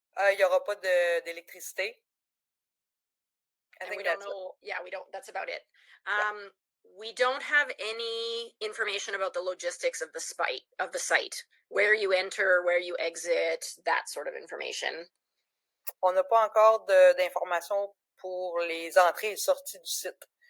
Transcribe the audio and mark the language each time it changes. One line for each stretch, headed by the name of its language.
French: Il n'y aura pas d'électricité.
English: And we don't know. Yeah, we don't. That's about it. We don't have any information about the logistics of the site, where you enter, where you exit, that sort of information.
French: On n'a pas encore d'informations pour les entrées et sorties du site.